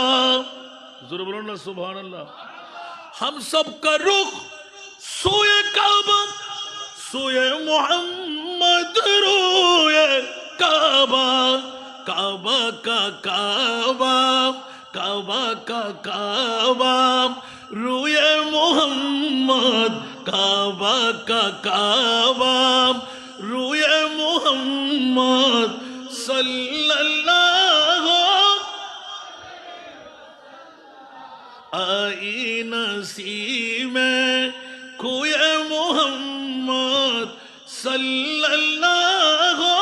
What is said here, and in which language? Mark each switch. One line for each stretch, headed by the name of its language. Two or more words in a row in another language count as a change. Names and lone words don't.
Bangla: জোরে বলুন না সুবহানাল্লাহ?
Urdu: ہم سب کا رخ سوئے کعبہ، سوئے محمد روئے کعبہ، کعبہ کا کعبہ، کعبہ کا کعبہ, روئے محمد، کعبہ کا کعبہ, روی محمد صلی اللہ آئی نسیم کوی محمد صلی اللہ